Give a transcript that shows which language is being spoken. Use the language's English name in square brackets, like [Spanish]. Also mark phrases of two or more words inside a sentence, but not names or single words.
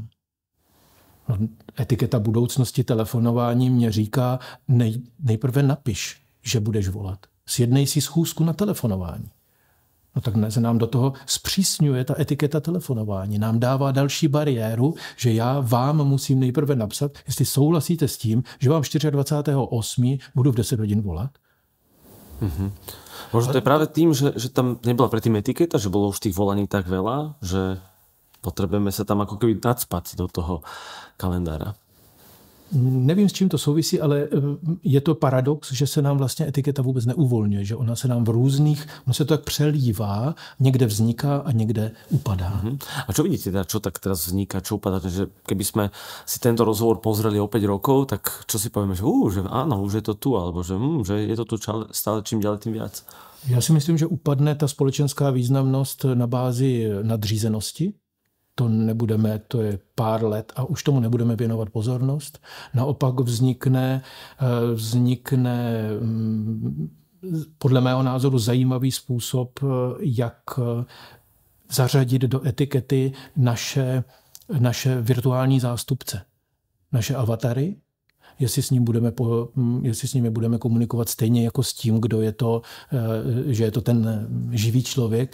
[Czech] Etiketa budoucnosti telefonování mě říká, nejprve napiš, že budeš volat. Sjednej si schůzku na telefonování. No tak se nám do toho zpřísňuje ta etiketa telefonování. Nám dává další bariéru, že já vám musím nejprve napsat, jestli souhlasíte s tím, že vám 24.8. budu v 10 hodin volat. Mm-hmm. [Slovak] Možno to je práve tým, že tam nebola predtým etiketa, že bolo už tých volaní tak veľa, že potrebujeme sa tam ako keby nacpať do toho kalendára. [Czech] Nevím, s čím to souvisí, ale je to paradox, že se nám vlastně etiketa vůbec neuvolňuje, že ona se nám ono se to tak přelívá, někde vzniká a někde upadá. [Slovak] A čo vidíte, čo tak teraz vzniká, čo upadá? Že keby sme si tento rozhovor pozreli o 5 rokov, tak čo si povieme, že áno, už je to tu, alebo že je to tu stále čím ďalej, tým viac? [Czech] Já si myslím, že upadne ta společenská významnost na bázi nadřízenosti. To nebudeme, to je pár let a už tomu nebudeme věnovat pozornost. Naopak vznikne podle mého názoru zajímavý způsob, jak zařadit do etikety naše virtuální zástupce, naše avatary, jestli s nimi budeme komunikovat stejně jako s tím, kdo je to, že je to ten živý člověk.